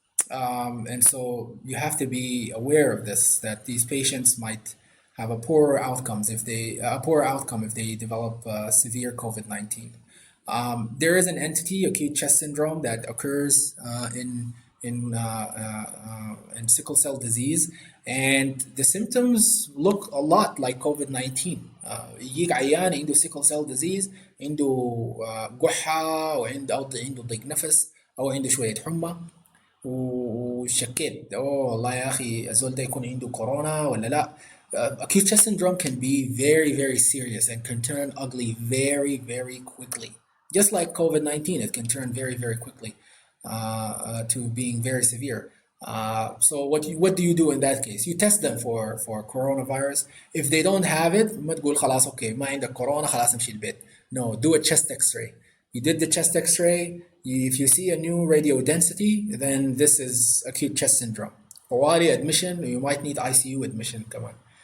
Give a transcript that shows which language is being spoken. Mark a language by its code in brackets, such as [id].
[en] And so you have to be aware of this, that these patients might have a poor outcome if they develop severe COVID-19. There is an entity, acute chest syndrome, that occurs in sickle cell disease, and the symptoms look a lot like COVID-19. [ar] يجيك عيان عنده sickle cell disease, عنده قحة عنده ضيق نفس أو عنده شوية حمى, وشكيت والله يا أخي الزول ده يكون عنده كورونا ولا لا. [en] Acute chest syndrome can be very, very serious and can turn ugly very, very quickly. Just like COVID-19, it can turn very, very quickly to being very severe. So what do you do in that case? You test them for coronavirus. If they don't have it, [ar] ما تقول خلاص okay ما عندك كورونا خلاص امشي البيت. [en] No, do a chest X-ray. You did the chest X-ray. If you see a new radio density, then this is acute chest syndrome. طوارئ admission, you might need ICU admission كمان.